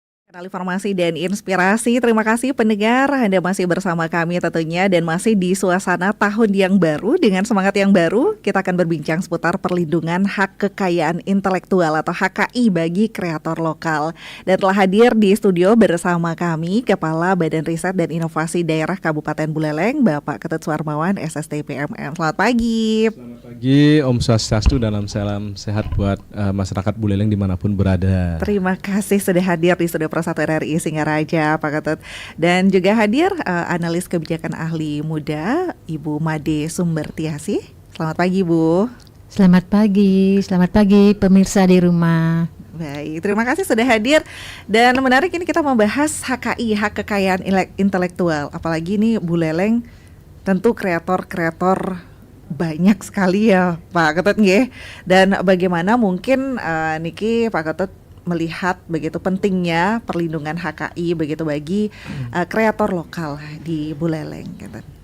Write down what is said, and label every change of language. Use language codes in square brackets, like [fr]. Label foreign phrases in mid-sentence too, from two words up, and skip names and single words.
[id] Kenal informasi dan inspirasi. Terima kasih pendengar, Anda masih bersama kami tentunya dan masih di suasana tahun yang baru dengan semangat yang baru. Kita akan berbincang seputar perlindungan hak kekayaan intelektual atau HKI bagi kreator lokal. Dan telah hadir di studio bersama kami Kepala Badan Riset dan Inovasi Daerah Kabupaten Buleleng, Bapak Ketut Suarmawan, SST PMM. Selamat pagi. Selamat pagi, [ban] Om Swastiastu [id] dan salam sehat buat masyarakat Buleleng dimanapun berada. Terima kasih sudah hadir di Studio Pro 1 RRI Singaraja, Pak Ketut. Dan juga hadir analis kebijakan ahli muda, Ibu Made Sumbertiasi. Selamat pagi, Bu. Selamat pagi pemirsa di rumah. Baik, terima kasih sudah hadir. Dan menarik ini kita membahas HKI, hak kekayaan intelektual. Apalagi ini Buleleng tentu kreator-kreator banyak sekali ya Pak Ketut nggih. Dan bagaimana mungkin niki Pak Ketut melihat begitu pentingnya perlindungan HKI begitu bagi kreator lokal di Buleleng gitu.